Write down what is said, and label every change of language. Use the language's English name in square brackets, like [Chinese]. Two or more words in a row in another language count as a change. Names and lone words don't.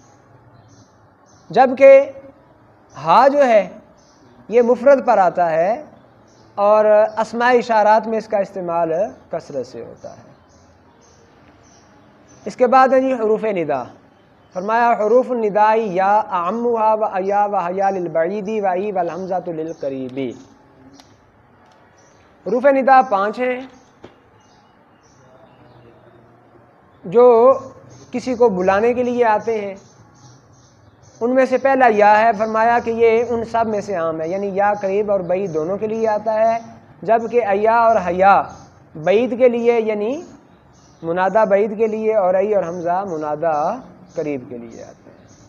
[Urdu] جبکہ ہا جو ہے یہ مفرد پر آتا ہے اور اسماء اشارات میں اس کا استعمال کثرت سے ہوتا ہے. اس کے بعد ہے جی حروف ندا. [Arabic] فرمایا حروف النداء یا اعمها و ایا و حیا للبعید و ای والحمزۃ للقریب. [Urdu] حروف ندا 5 ہیں جو کسی کو بلانے کے لیے آتے ہیں. ان میں سے پہلا یا ہے. فرمایا کہ یہ ان سب میں سے عام ہے، یعنی یا قریب اور بعید دونوں کے لیے آتا ہے، جبکہ ایا اور حیا بعید کے لیے، یعنی منادہ بعید کے لیے، اور ای اور حمزہ منادہ قریب کے لیے آتے ہیں.